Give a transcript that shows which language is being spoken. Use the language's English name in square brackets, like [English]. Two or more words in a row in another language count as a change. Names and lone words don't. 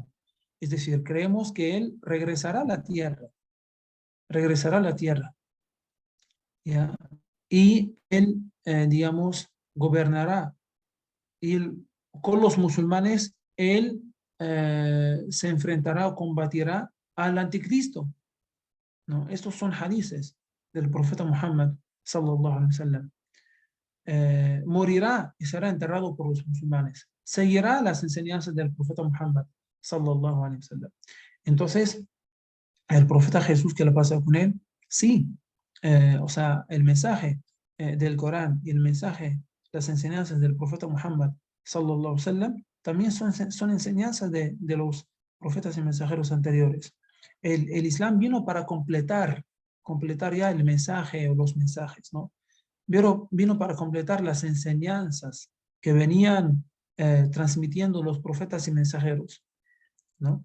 [Spanish] Es decir, creemos que él regresará a la tierra, ¿ya? Y él, digamos, gobernará. Y con los musulmanes, él se enfrentará o combatirá al anticristo, ¿no? Estos son hadices del profeta Muhammad, [Arabic] صلى الله عليه وسلم. [Spanish] Morirá y será enterrado por los musulmanes. Seguirá las enseñanzas del profeta Muhammad, [Arabic] صلى الله عليه وسلم. [Spanish] Entonces, el profeta Jesús, que le pasa con él, sí, el mensaje del Corán y el mensaje, las enseñanzas del profeta Muhammad, [Arabic] صلى الله عليه وسلم, [Spanish] también son enseñanzas de los profetas y mensajeros anteriores. El Islam vino para completar ya el mensaje o los mensajes, ¿no? Vino para completar las enseñanzas que venían transmitiendo los profetas y mensajeros, ¿no?